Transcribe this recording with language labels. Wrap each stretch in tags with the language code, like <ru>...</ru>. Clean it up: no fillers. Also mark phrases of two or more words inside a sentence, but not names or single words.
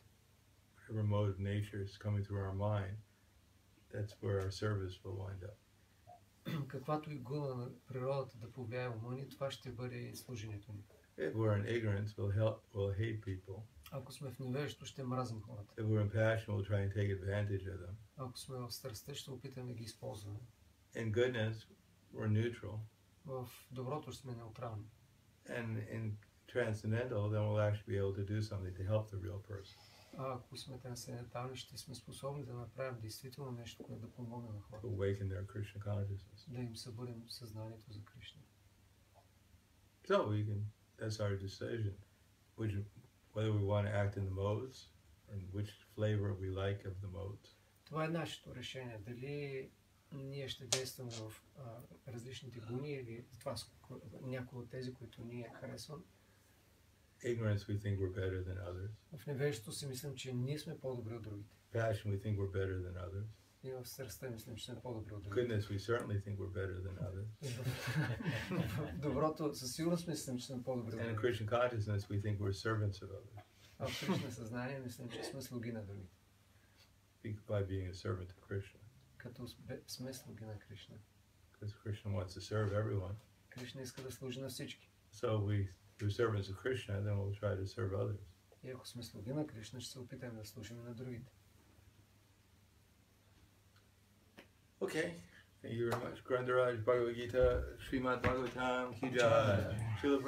<en>Whatever mode of nature is coming through our mind, that's where our service will wind up.</en> <bg>Каквато и гуна на природата да повлияе ума ни, това ще бъде и служенето ни.</bg> <en>If we're in ignorance, we'll hate people.</en> <bg>Ако сме в невежество, ще мразим хората.</bg> <en>If we're in passion, we'll try and take advantage of them.</en> <bg>Ако сме в страстта, ще опитаме да ги използваме.</bg> <en>In goodness, we're neutral.</en> <bg>В доброто сме неутрални.</bg> <en>And in transcendental, then we'll actually be able to do something to help the real person.</en> <bg>А ако сме трансцендентални, ще сме способни да направим действително нещо, което да помогне на To хората.</bg> <en>awaken their Krishna consciousness.</en> <bg>Да им събудим съзнанието за Кришна.</bg> <en>So we can, that's our decision, whether we want to act in the modes, and which flavor we like of the modes.</en> <bg>Това е нашето решение. Дали ние ще действаме в различните гуни или това някои от тези, които ние харесваме.</bg> <en>Ignorance, we think we're better than others.</en> <bg>В невежеството си мислим, че ние сме по-добри от другите.</bg> <en>Passion, we think we're better than others.</en> <bg>И в страстта мислим, че сме по-добри от другите.</bg> <en>Goodness, we certainly think we're better than others.</en> <bg>В доброто със сигурност мислим, че сме по-добри от</bg> <en>And in</en> <bg>другите.</bg> <en>Krishna consciousness, we think we're servants of others.</en> <bg>А в Кришна съзнание мислим, че сме слуги на другите.</bg> <en>By being a servant to Krishna.</en> <bg>Като сме слуги на Кришна.</bg> <en>Because Krishna wants to serve everyone.</en> <bg>Кришна иска да служи на всички.</bg> <en>So we're servants of Krishna, then we'll try to serve others.</en> <bg>И ако сме слуги на Кришна, ще се опитаме да служим на другите.</bg> <en>Okay. Thank you very much. Grandaraj Bhagavad Gita, Srimad Bhagavatam, Ki Jai. Srila</en>